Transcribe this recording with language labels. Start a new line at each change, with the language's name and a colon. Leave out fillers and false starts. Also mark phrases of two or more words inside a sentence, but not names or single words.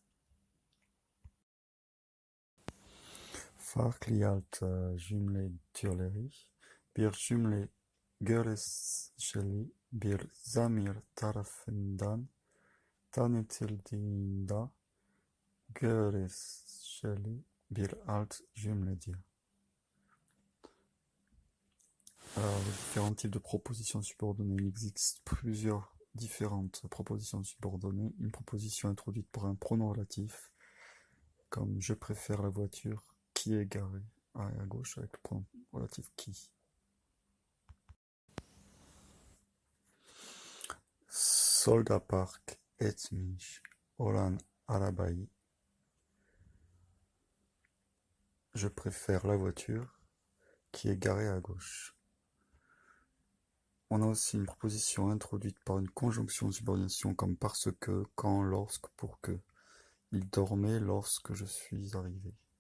Turkish: Farklı alt cümle türleri. Bir cümle göreceli bir zamir tarafından tanıtıldığında göreceli bir alt cümledir.
French: Alors, les différents types de propositions subordonnées. Il existe plusieurs différentes propositions subordonnées. Une proposition introduite par un pronom relatif, comme je préfère la voiture qui est garée à gauche avec le pronom relatif qui.
Turkish: Solda park etmiş olan arabayı.
French: Je préfère la voiture qui est garée à gauche. On a aussi une proposition introduite par une conjonction de subordination comme parce que, quand, lorsque, pour que. Il dormait lorsque je suis arrivé.